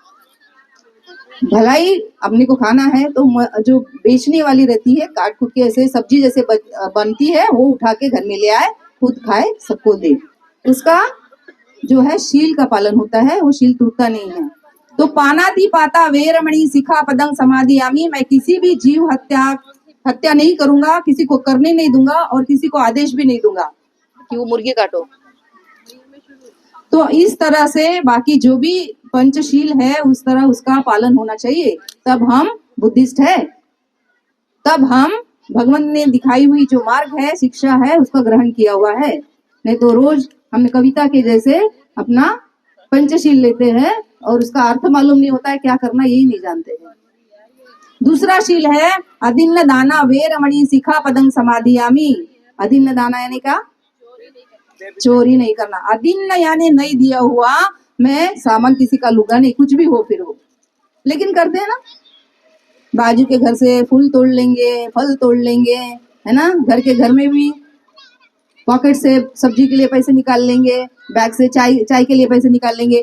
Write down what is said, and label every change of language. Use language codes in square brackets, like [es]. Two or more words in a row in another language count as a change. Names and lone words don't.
[hi] भलाई अपने को खाना है तो जो बेचने वाली रहती है, काट कुट के ऐसे सब्जी जैसे बनती है, वो उठा के घर में ले आए, खुद खाए, सबको दे। उसका जो है शील का पालन होता है, वो शील टूटता नहीं है। [pi] तो पानाति पाता वेरमणि सिक्खापदं समाधियामि, [hi] मैं किसी भी जीव हत्या नहीं करूंगा, किसी को करने नहीं दूंगा और किसी को आदेश भी नहीं दूंगा कि वो मुर्गी काटो। तो इस तरह से बाकी जो भी पंचशील है उस तरह उसका पालन होना चाहिए, तब हम बुद्धिस्ट है, तब हम भगवान ने दिखाई हुई जो मार्ग है, शिक्षा है, उसका ग्रहण किया हुआ है। नहीं तो रोज हम कविता के जैसे अपना पंचशील लेते हैं और उसका अर्थ मालूम नहीं होता है, क्या करना यही नहीं जानते हैं। दूसरा शील है [pi] अदिन्न दाना वेरमणि सिक्खापदं समादियामि। अदिन्न दाना [hi] यानी क्या? चोरी नहीं करना। अदिन्न यानी नहीं दिया हुआ मैं सामान किसी का लूंगा नहीं, कुछ भी हो फिर हो। लेकिन करते हैं ना, बाजू के घर से फूल तोड़ लेंगे, फल तोड़ लेंगे, है ना। घर में भी पॉकेट से सब्जी के लिए पैसे निकाल लेंगे, बैग से चाय के लिए पैसे निकाल लेंगे।